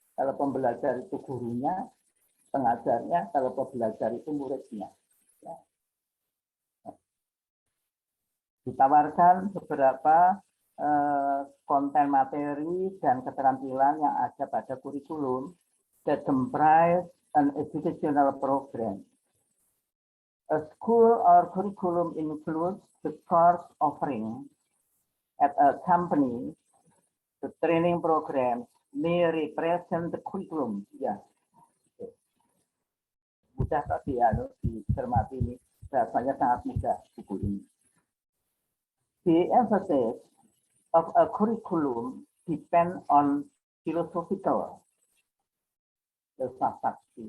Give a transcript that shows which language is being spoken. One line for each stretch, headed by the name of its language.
Indonesian: Kalau pembelajar itu gurunya, pengajarnya, kalau pembelajar itu muridnya. Ya. Ditawarkan beberapa konten materi dan keterampilan yang ada pada kurikulum
English: that comprise an educational program. A school or curriculum includes the course offering at a company. The training program may represent the curriculum.
Indonesian: Ya, mudah tadi ya, dicermati ini. Bahasanya sangat mudah buku ini.
English: The emphasis of a curriculum depend on philosophical filsafat.